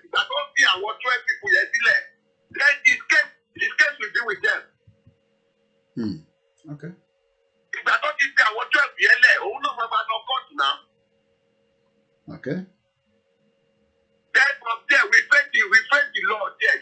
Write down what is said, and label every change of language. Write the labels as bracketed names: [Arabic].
[Yoruba] Ìgbà tó fi àwọn [English] 12 people [Yoruba] yẹn sílẹ̀, [English] then his case will be with them. Okay. [Yoruba] Ìgbà tó ti fi àwọn 12 yẹn lẹ̀, òun náà máa lọ kóòtù náà. [English] Okay. Then from there we face the law there.